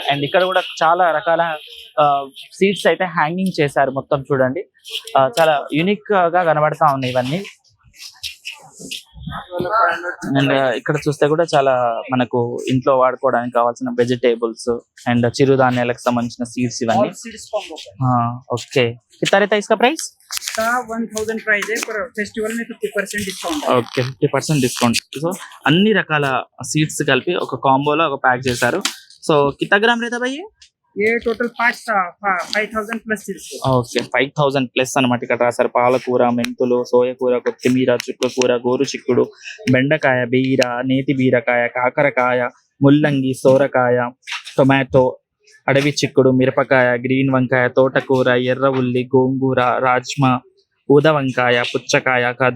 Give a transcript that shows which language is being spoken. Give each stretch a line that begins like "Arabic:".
Telugu: And ఇక్కడ కూడా చాలా రకాల సీడ్స్ అయితే హ్యాంగింగ్ చేశారు. మొత్తం చూడండి, చాలా యూనిక్ గా కనబడతా ఉన్నాయి ఇవన్నీ. అండ్ ఇక్కడ చూస్తే కూడా చాలా మనకు ఇంట్లో వాడుకోవడానికి కావాల్సిన వెజిటేబుల్స్ అండ్ చిరుధాన్యాలకు సంబంధించిన సీడ్స్ ఇవన్నీ. ఓకే,
Hindi: कितना रहता है इसका प्राइस? 1000 प्राइस है, पर फेस्टिवल में 50% डिस्काउंट है.
Telugu: Okay, 50% discount. సో అన్ని రకాల సీడ్స్ కలిపి ఒక కాంబోలో ఒక ప్యాక్ చేశారు. సో
Hindi: कितना ग्राम रहता भाई? ये total 5000 plus seeds.
Telugu: Okay, 5000 plus అనమాట. ఇక్కడ రాశారు పాలకూర, మెంతులు, సోయకూర, కొత్తిమీర, చుక్కకూర, గోరు చిక్కుడు, బెండకాయ, బీర, నేతి బీరకాయ, కాకరకాయ, ముల్లంగి, సోరకాయ, టొమాటో, అడవి చిక్కుడు, మిరపకాయ, గ్రీన్ వంకాయ, తోటకూర, ఎర్ర ఉల్లి, గోంగూర, రాజ్మా, ఊద వంకాయ, పుచ్చకాయ,